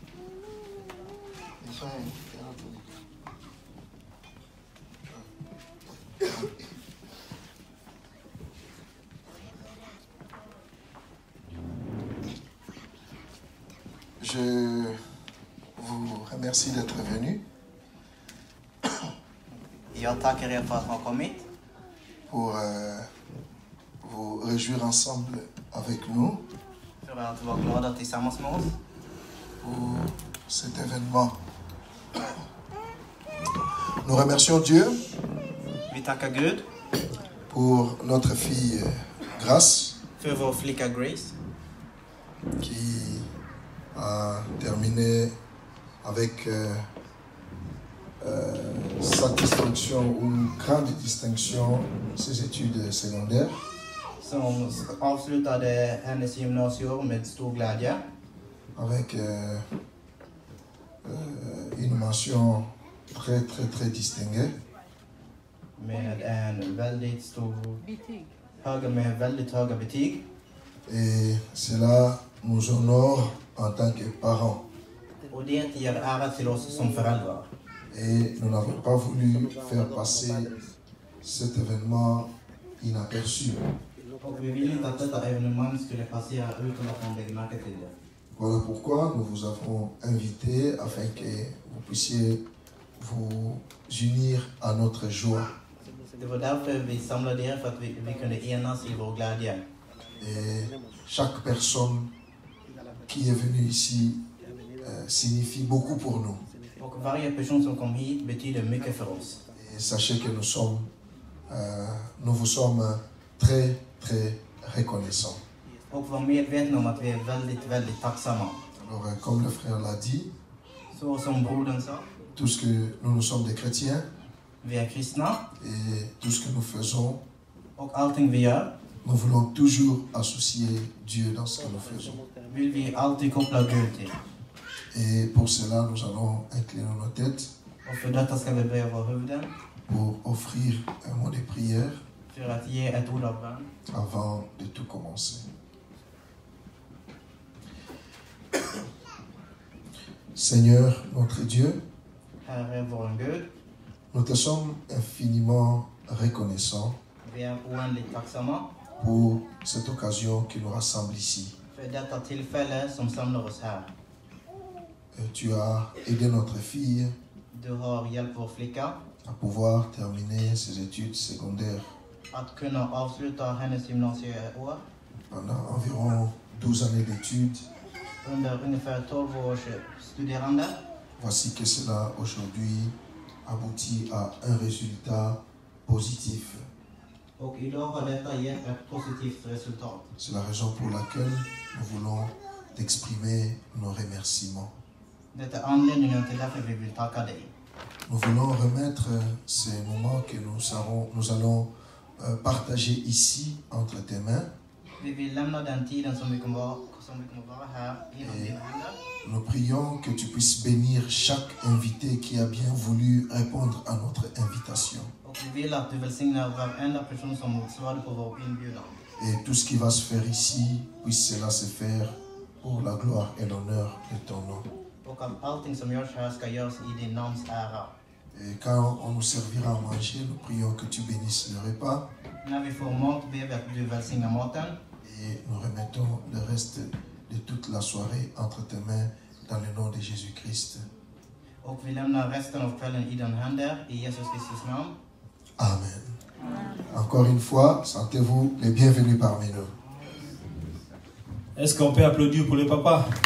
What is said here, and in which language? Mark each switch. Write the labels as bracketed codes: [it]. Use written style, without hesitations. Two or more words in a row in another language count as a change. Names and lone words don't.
[fr] Je vous remercie d'être venus. [sv] Jag tackar er för att ha kommit. [fr] Pour vous réjouir ensemble avec nous [sv] För att vara glada tillsammans med oss. [fr] pour cet événement. Nous remercions Dieu [sv] Vi tackar Gud [fr] pour notre fille Grace [sv] för vår flicka Grace [fr] qui a terminé avec satisfaction ou une grande distinction ses études secondaires. [sv] som avslutade hennes gymnasieår med stor glädje. [fr] Avec une mention très distinguée. [sv] Med en väldigt stor med väldigt höga betyg. [fr] Et cela nous honore en tant que parents. [sv] Och det ger ära till oss som föräldrar. [fr] Et nous n'avons pas voulu faire passer cet événement inaperçu. [sv] Och vi vill inte att detta evenemang skulle passera utan att man lägger märke till det. [fr] Voilà pourquoi nous vous avons invité afin que vous puissiez vous unir à notre joie. [sv] Det var därför vi samlade er, för att vi kunde enas i vår glädje. [fr] Et chaque personne qui est venue ici signifie beaucoup pour nous. [sv] Och varje person som kom hit betyder mycket för oss. [fr] Et sachez que nous vous sommes très reconnaissants. [sv] Och var medvetna om att vi är väldigt tacksamma. [fr] Alors, comme le frère l'a dit, [sv] Så som brodern sa, [fr] tout ce que nous sommes des chrétiens [sv] vi är kristna [fr] et tout ce que nous faisons, [sv] och allting vi gör [fr] nous voulons toujours associer Dieu dans ce que nous faisons. [sv] vill vi alltid koppla Gud till. [fr] Et pour cela, nous allons incliner nos têtes [sv] Och för detta ska vi böja våra huvuden [fr] pour offrir un mot de prière [sv] för att ge ett ord av bön [fr] avant de tout commencer. Seigneur, notre Dieu, [sv] Herre vår Gud, [fr] nous te sommes infiniment reconnaissants [sv] vi är oändligt tacksamma [fr] pour cette occasion qui nous rassemble ici. [sv] för detta tillfälle som samlar oss här. [fr] Tu as aidé notre fille [sv] Du har hjälpt vår flicka [fr] à pouvoir terminer ses études secondaires [sv] att kunna avsluta hennes gymnasieår [fr] pendant environ 12 années d'études. [sv] under ungefär 12 års studerande. [fr] Voici que cela aujourd'hui aboutit à un résultat positif. [sv] Och idag har detta gett ett positivt resultat. [fr] C'est la raison pour laquelle nous voulons t'exprimer nos remerciements. [sv] Detta är anledningen till därför vi vill tacka dig. [fr] Nous voulons remettre ces moments que nous allons partager ici entre tes mains. [sv] Vi vill lämna den tiden som vi kommer vara här inom dina händer. [fr] Nous prions que tu puisses bénir chaque invité qui a bien voulu répondre à notre invitation. [sv] Och vi vill att du välsignar varenda person som svarade på vår inbjudan. [fr] Et tout ce qui va se faire ici, puisse cela se faire pour la gloire et l'honneur de ton nom. [sv] Och att allting som görs här ska göras i din namns ära. [fr] Et quand on nous servira à manger, nous prions que tu bénisses le repas. [sv] När vi får mat ber vi att du välsignar maten. [fr] Et nous remettons le reste de toute la soirée entre tes mains dans le nom de Jésus-Christ. [sv] Och vi lämnar resten av kvällen i dina händer i Jesus Kristus namn. [fr] Amen. Encore une fois, sentez-vous les bienvenus parmi nous. Est-ce qu'on peut applaudir pour le papa?